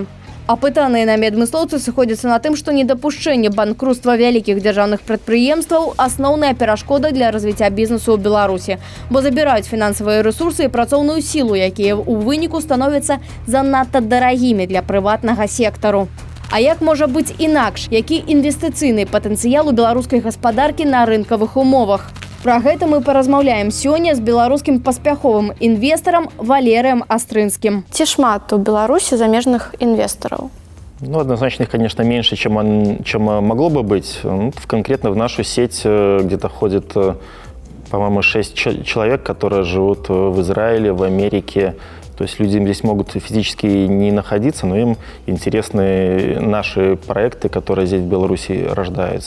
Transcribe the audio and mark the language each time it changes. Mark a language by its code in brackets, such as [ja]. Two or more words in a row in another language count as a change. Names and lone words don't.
[be] Апытаныя намі адмыслоўцы сыходзяцца на тым, што недапушчэнне банкруцтва вялікіх дзяржаўных прадпрыемстваў – асноўная перашкода для развіцця бізнесу ў Беларусі, бо забіраюць фінансавыя рэсурсы і працоўную сілу, якія ў выніку становяцца занадта дарагімі для прыватнага сектару. А як можа быць інакш? Які інвестыцыйны патэнцыял у беларускай гаспадаркі на рынкавых умовах? Пра гэта мы паразмаўляем сёння з беларускім паспяховым інвестарам Валерыем Астрынскім. Ці шмат у Беларусі замежных инвесторов? [ru] Однозначно их, конечно, меньше, чем могло бы быть. Конкретно в нашу сеть где-то ходит, по-моему, 6 человек, которые живут в Израиле, в Америке. То есть люди здесь могут физически не находиться, но им интересны наши проекты, которые здесь в Беларуси рождаются.